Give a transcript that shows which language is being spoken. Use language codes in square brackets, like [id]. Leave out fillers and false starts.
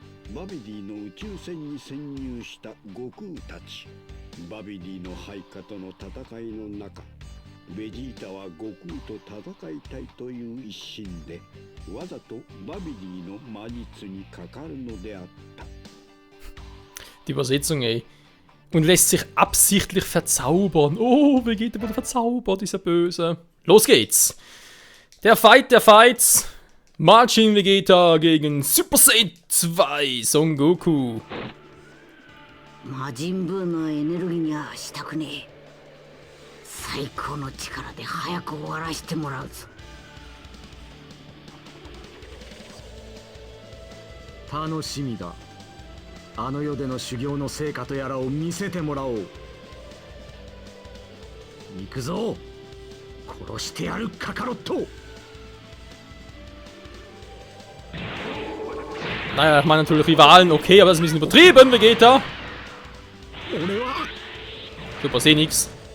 [ja] バビディの宇宙船に潜入した悟空たち。バビディの配下との戦いの中、ベジータは悟空と戦いたいという一心で、わざとバビディの魔術にかかるのであった。 [de] Die Übersetzung, ey. Und lässt sich absichtlich verzaubern. Oh, Vegeta wurde verzaubert, dieser Böse. Los geht's! Der Fight der Fights. Majin Vegeta gegen Super Saiyan 2 Son Goku. [ja] Majin Buuのエネルギーにはしたくねえ。最高の力で早く終わらせてもらうぞ。楽しみだ。あの世での修行の成果とやらを見せてもらおう。行くぞ。殺してやるカカロット。 [de] Naja, ich meine natürlich Rivalen, okay, aber das ist ein bisschen übertrieben, Vegeta. Super, seh nix.